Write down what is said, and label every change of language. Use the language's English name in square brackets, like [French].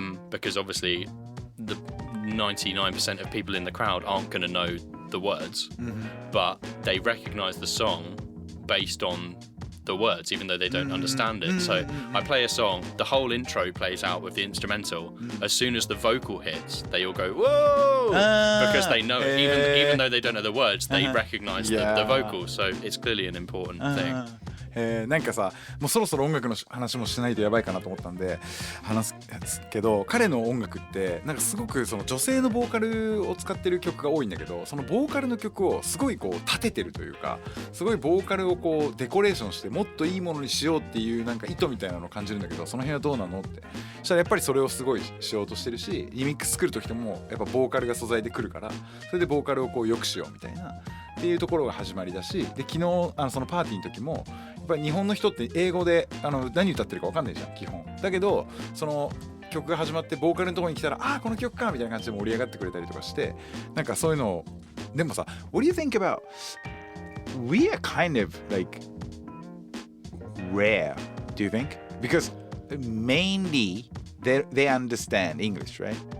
[English] because obviously the 99% of people in the crowd aren't going to know the words, but they recognize the song based on the words, even though they don't understand it. So I play a song, the whole intro plays out with the instrumental. As soon as the vocal hits, they all go whoa, because they know it. Even though they don't know the words, they recognize the vocals. So it's clearly an important thing. [Japanese] なんかさ、もうそろそろ音楽の話もしないとやばいかなと思ったんで話すけど、彼の音楽ってなんかすごくその女性のボーカルを使ってる曲が多いんだけど、そのボーカルの曲をすごいこう立ててるというか、すごいボーカルをこうデコレーションしてもっといいものにしようっていうなんか意図みたいなのを感じるんだけど、その辺はどうなのって。そしたらやっぱりそれをすごいしようとしてるし、リミックス作る時でもやっぱボーカルが素材で来るから、それでボーカルをこう良くしようみたいなっていうところが始まりだし、で昨日そのパーティーの時もやっぱり日本の人って英語で何歌ってるか分かんないじゃん基本だけど、その曲が始まってボーカルのところに来たら、あーこの曲かみたいな感じで盛り上がってくれたりとかして、なんかそういうのを。でもさ、 [English] What do you think about we are kind of like rare, do you think? Because mainly they understand English, right?